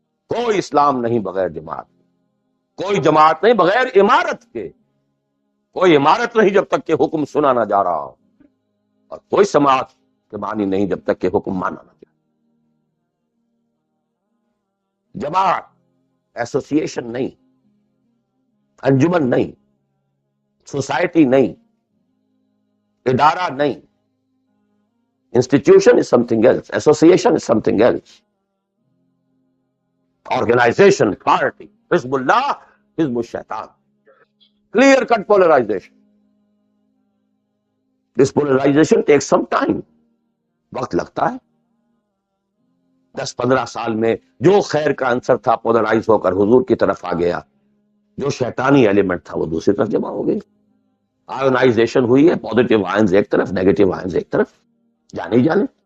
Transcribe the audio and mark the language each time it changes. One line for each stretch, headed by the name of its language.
Urdu: کوئی اسلام نہیں بغیر جماعت، کوئی جماعت نہیں بغیر امارت کے، کوئی امارت نہیں جب تک کہ حکم سنا نہ جا رہا ہو، اور کوئی سماعت کے معنی نہیں جب تک کہ حکم مانا نہ جائے۔ جماعت ایسوسیشن نہیں، انجمن نہیں، سوسائٹی نہیں، ادارہ نہیں۔
English: Institution is something else. Association is something else. Organization, party, Hizbullah, Hizb al-Shaitan. Clear-cut polarization. This polarization takes some time.
Urdu: وقت لگتا ہے۔ 10-15 سال میں جو خیر کا عنصر تھا پولرائز ہو کر حضور کی طرف آ گیا، جو شیطانی ایلیمنٹ تھا وہ دوسری طرف جمع ہو گئی۔ آئونائزیشن ہوئی ہے، پازیٹیو آئنز ایک طرف، نیگیٹو آئنز ایک طرف، جانے ہی جانے۔